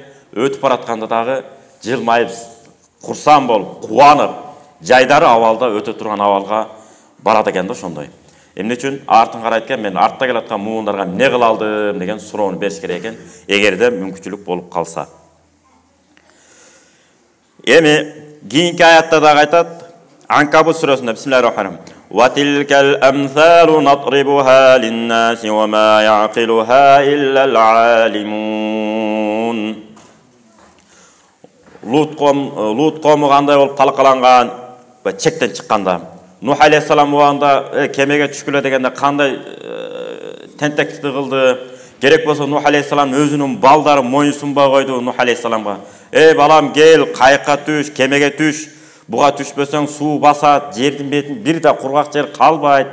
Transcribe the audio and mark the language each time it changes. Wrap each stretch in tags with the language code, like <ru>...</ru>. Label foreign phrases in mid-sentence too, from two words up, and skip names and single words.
<ky>Өтүп баратканда дагы жылмайып, курсан болуп, кубанып, жайдары абалда өтө турган абалга барат экен да ошондой. Эмне үчүн артын карайт экен, мен артта келаткан муундарга эмне кыла алдым деген суроону бериш керек экен, эгерде мүмкүнчүлүк болуп калса. Эми кийинки аятта дагы айтат, Анкабут сүрөсүндө</ky> <ar>بسم الله الرحمن الرحيم. وتلك الأمثال نضربها للناس وما يعقلها إلا العالمون.</ar> <ky>Lut кому кандай болуп талкаланган, чектен чыкканда, Нух алейхиссалам убагында кемеге түшкүлө дегенде кандай тентектикти кылды. Керек болсо Нух алейхиссалам өзүнүн балдары моюнсунбай койду Нух алейхиссаламга. Балам кел, кайыкка түш, кемеге түш. Буга түшпөсөң суу басат, жердин бетин бир да кургак жер калбайт.</ky>